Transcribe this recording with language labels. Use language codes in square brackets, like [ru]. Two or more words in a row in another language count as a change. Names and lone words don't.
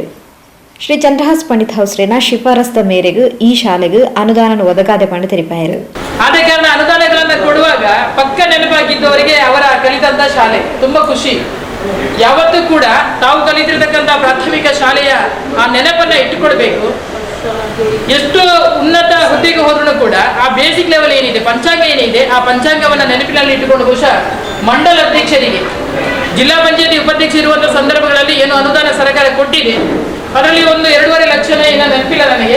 [tcy] ಶ್ರೀ ಚಂದ್ರಹಾಸ್ ಪಂಡಿತ್ ಹೌಸ್ರೇನ ಶಿಫಾರಸ್ದ ಮೇರೆಗೆ ಈ ಶಾಲೆಗೆ ಅನುದಾನ ಒದಗಾದೆ ಪಂಡ ತೆರಿಪಾಯರು. [kn] ಆದ ಕಾರಣ ಅನುದಾನಗಳನ್ನು ಕೊಡುವಾಗ ಪಕ್ಕ ನೆನಪಾಗಿದ್ದವರಿಗೆ ಅವರ ಕಲಿತಂತ ಶಾಲೆ ತುಂಬಾ ಖುಷಿ. ಯಾವತ್ತೂ ಕೂಡ ತಾವು ಕಲಿತಿರ್ತಕ್ಕಂಥ ಪ್ರಾಥಮಿಕ ಶಾಲೆಯ ಆ ನೆನಪನ್ನ ಇಟ್ಟುಕೊಡ್ಬೇಕು. ಎಷ್ಟು ಉನ್ನತ ಹುದ್ದೆಗೆ ಹೋದ್ರೂ ಕೂಡ ಆ ಬೇಸಿಕ್ ಲೆವೆಲ್ ಏನಿದೆ, ಪಂಚಾಂಗ ಏನಿದೆ, ಆ ಪಂಚಾಂಗವನ್ನ ನೆನಪಿನಲ್ಲಿ ಇಟ್ಟುಕೊಂಡು ಬಹುಶಃ ಮಂಡಲ ಅಧ್ಯಕ್ಷರಿಗೆ ಜಿಲ್ಲಾ ಪಂಚಾಯತಿ ಉಪಾಧ್ಯಕ್ಷ ಇರುವಂತಹ ಸಂದರ್ಭಗಳಲ್ಲಿ ಏನು ಅನುದಾನ ಸರ್ಕಾರ ಕೊಟ್ಟಿದೆ ಅದರಲ್ಲಿ ಒಂದು 2.5 ಲಕ್ಷ ಏನೋ ನೆನಪಿಲ್ಲ ನನಗೆ.